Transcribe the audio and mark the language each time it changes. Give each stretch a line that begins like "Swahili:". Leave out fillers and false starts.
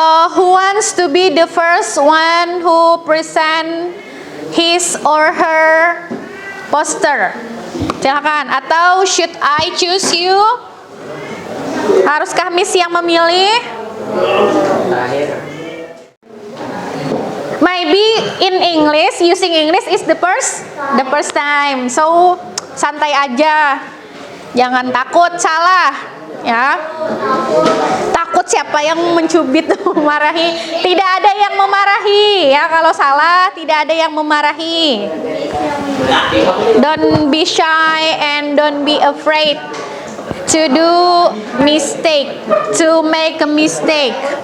English: Who wants to be the first one who present his or her poster?
Indonesian: Silakan. Atau
English: should I choose you?
Indonesian: Haruskah Miss yang memilih?
English: Maybe in English, using English is the first time.
Indonesian: So santai aja, jangan takut salah ya. Takut siapa yang mencubit memarahi? Tidak ada yang memarahi ya, kalau salah tidak ada yang memarahi.
English: Don't be shy and don't be afraid to do mistake, to make a mistake.